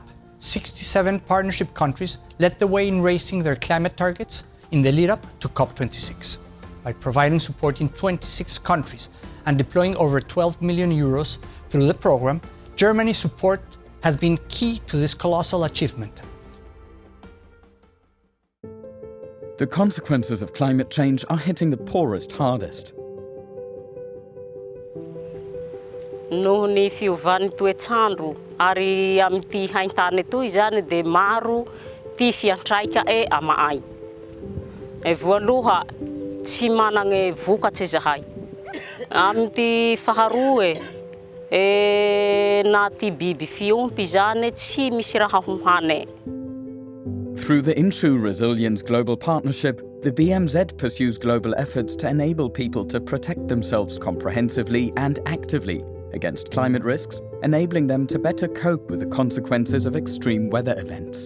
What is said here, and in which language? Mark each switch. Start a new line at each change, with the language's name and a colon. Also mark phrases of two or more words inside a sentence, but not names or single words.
English: 67 partnership countries led the way in raising their climate targets in the lead-up to COP26 by providing support in 26 countries and deploying over 12 million euros through the program. Germany's support has been key to this colossal achievement. The consequences of climate change are hitting the poorest hardest.
Malagasy: Noho ny fiovan'ny toetr'andro ary amin'ity haintany etoy zany de maro ty fiantraika amaay. Voaloha tsy managny vokatry zahay. Amin'ty faharoa na ty biby fiompy zany tsy misy raha hohany.
English: Through the Inshu Resilience Global Partnership, the BMZ pursues global efforts to enable people to protect themselves comprehensively and actively against climate risks, enabling them to better cope with the consequences of extreme weather events.